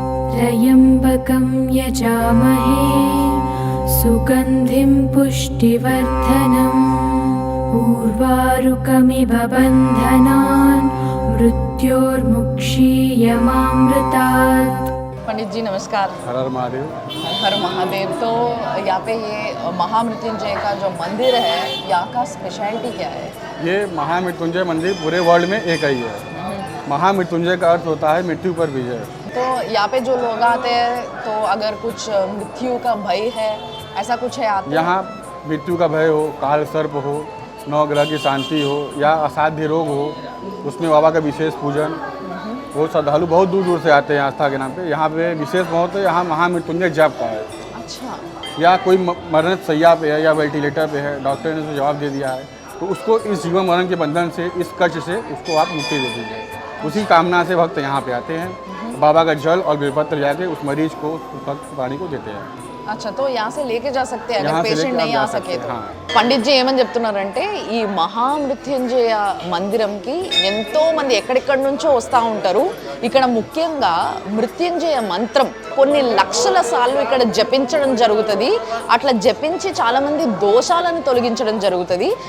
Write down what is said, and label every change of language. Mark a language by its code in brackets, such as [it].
[sa] త్రయంబకం యజామహే సుగంధిం పుష్టివర్ధనం ఊర్వారుకమివ బంధనాన్ मृत्योर्मुक्षीयमामृतात्। [hi] पंडित जी नमस्कार। हर हर महादेव। हर महादेव। तो यहाँ पे ये महामृत्युंजय का जो मंदिर है, यहाँ का स्पेशलिटी क्या है? ये महामृत्युंजय मंदिर पूरे वर्ल्ड में एक ही है। महामृत्युंजय का अर्थ होता है मृत्यु पर विजय। तो यहाँ पे जो लोग आते हैं तो अगर कुछ मृत्यु का भय है, ऐसा कुछ है आते यहाँ मृत्यु का भय हो, काल सर्प हो, नौ ग्रह की शांति हो या असाध्य रोग हो, उसमें बाबा का विशेष पूजन। वो श्रद्धालु बहुत दूर दूर से आते हैं आस्था के नाम पे। यहाँ पे विशेष महत्व यहाँ महामृत्युंजय जप का है। अच्छा। या कोई मरण सैया पे है या वेंटिलेटर पे है, डॉक्टर ने उसको जवाब दे दिया है, तो उसको इस जीवन मरण के बंधन से, इस कष्ट से उसको आप मुक्ति दे दीजिए। उसी कामना से भक्त यहाँ पे आते हैं, बाबा का जल और बेलपत्र जाके उस मरीज को, उस भक्त प्राणी को देते हैं। अच्छा, तो यहाँ से लेके जा सकते हैं अगर पेशेंट नहीं आ सके तो। [te] పండిత్ జీ ఏమని చెప్తున్నారంటే ఈ మహామృత్యుంజయ మందిరంకి ఎంతో మంది ఎక్కడెక్కడి నుంచో వస్తూ ఉంటారు. ఇక్కడ ముఖ్యంగా మృత్యుంజయ మంత్రం కొన్ని లక్షల సార్లు ఇక్కడ జపించడం జరుగుతుంది. అట్లా జపించి చాలామంది దోషాలను తొలగించడం జరుగుతుంది.